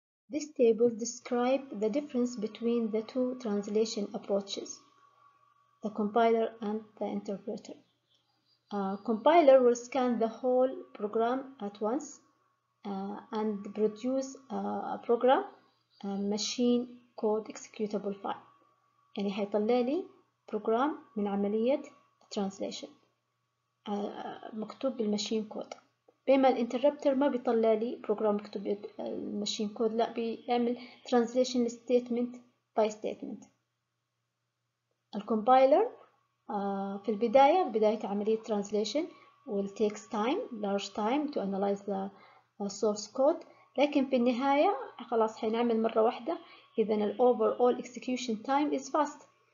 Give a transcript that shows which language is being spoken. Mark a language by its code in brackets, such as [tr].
[en] This table describes the difference between the two translation approaches, the compiler and the interpreter. Compiler will scan the whole program at once and produce a program machine code executable file. [ar] يعني هيطلع لي بروجرام من عملية translation مكتوب بالماشين كود، بينما الانتربتر ما بيطلع لي بروجرام مكتوب بالماشين كود، لا بيعمل translation [en] statement by statement. [ar] الكومبايلر في بداية عملية [en] translation will takes large time to analyze the source code، [ar] لكن في النهاية خلاص حنعمل مرة واحدة، إذا ال [en] overall execution time is fast.